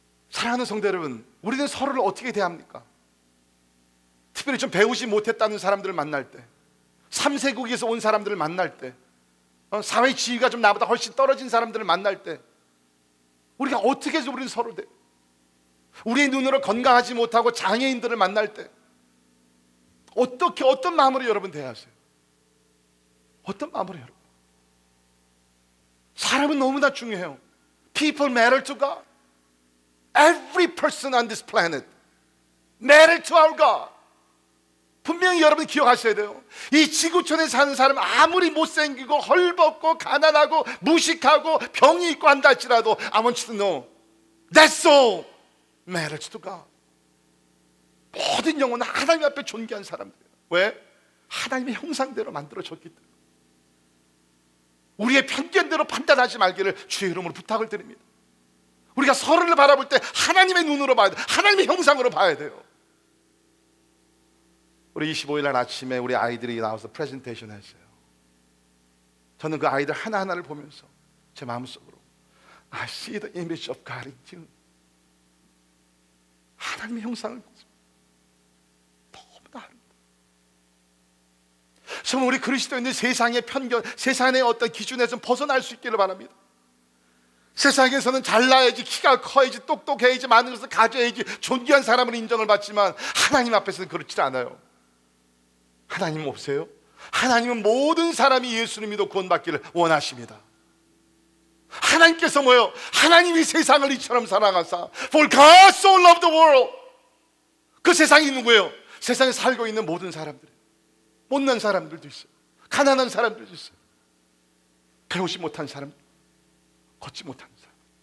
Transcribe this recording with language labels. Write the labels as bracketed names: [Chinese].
[Korean] 사랑하는 성도 여러분, 우리는 서로를 어떻게 대합니까? 특별히 좀 배우지 못했다는 사람들을 만날 때, 3세국에서 온 사람들을 만날 때, 사회 지위가 좀 나보다 훨씬 떨어진 사람들을 만날 때 우리가 어떻게 해서 우리는 서로 대? 우리의 눈으로 건강하지 못하고 장애인들을 만날 때 어떻게, 어떤 마음으로 여러분 대하세요? 어떤 마음으로 여러분? 사람은 너무나 중요해요. [English] People matter to God. Every person on this planet matter to our God. [Korean] 분명히 여러분 기억하셔야 돼요. 이 지구촌에 사는 사람 아무리 못생기고 헐벗고 가난하고 무식하고 병이 있고 한다 할지라도 [English] I want you to know that soul matters to God. [Korean] 모든 영혼은 하나님 앞에 존귀한 사람들이에요. 왜? 하나님의 형상대로 만들어졌기 때문에. 우리의 편견대로 판단하지 말기를 주의 이름으로 부탁을 드립니다. 우리가 서로를 바라볼 때 하나님의 눈으로 봐야 돼요. 하나님의 형상으로 봐야 돼요. 우리 25일 날 아침에 우리 아이들이 나와서 프레젠테이션 했어요. 저는 그 아이들 하나하나를 보면서 제 마음속으로 [English] I see the image of God in you. [Korean] 하나님의 형상을 보죠. 너무나 아름다워요. 정말 우리 그리스도인들 세상의 편견, 세상의 어떤 기준에서 벗어날 수 있기를 바랍니다. 세상에서는 잘나야지, 키가 커야지, 똑똑해야지, 많은 것을 가져야지 존귀한 사람으로 인정을 받지만 하나님 앞에서는 그렇지 않아요. 하나님 없어요? 하나님은 모든 사람이 예수를 믿어 구원받기를 원하십니다. 하나님께서 뭐예요? 하나님이 세상을 이처럼 사랑하사 [English] For God so loved the world. [Korean] 그 세상이 누구예요? 세상에 살고 있는 모든 사람들, 못난 사람들도 있어요, 가난한 사람들도 있어요, 배우지 못한 사람, 걷지 못한 사람.